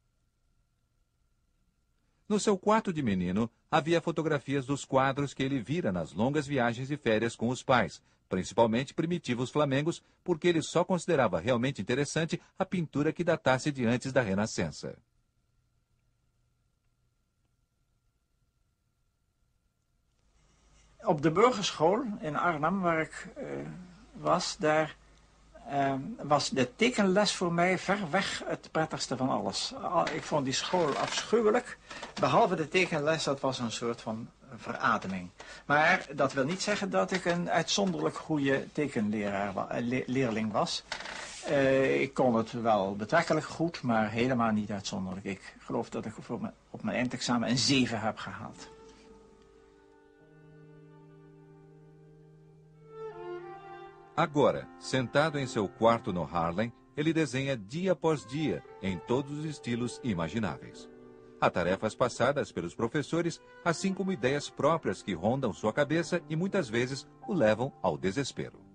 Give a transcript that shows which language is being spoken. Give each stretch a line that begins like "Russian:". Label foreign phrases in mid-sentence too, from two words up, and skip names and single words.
Portuguese: No seu quarto de menino, havia fotografias dos quadros que ele vira nas longas viagens de férias com os pais, principalmente primitivos flamengos, porque ele só considerava realmente interessante a pintura que datasse de antes da Renascença.
Dutch: Op de burgerschool in Arnhem, waar ik was, daar was de tekenles voor mij ver weg het prettigste van alles. Ik vond die school afschuwelijk. Behalve de tekenles, dat was een soort van verademing. Maar dat wil niet zeggen dat ik een uitzonderlijk goede tekenleerling was. Ik kon het wel betrekkelijk goed, maar helemaal niet uitzonderlijk. Ik geloof dat ik op mijn eindexamen een 7 heb gehaald.
Portuguese: Agora, sentado em seu quarto no Harlem, ele desenha dia após dia, em todos os estilos imagináveis. Há tarefas passadas pelos professores, assim como ideias próprias que rondam sua cabeça e muitas vezes o levam ao desespero.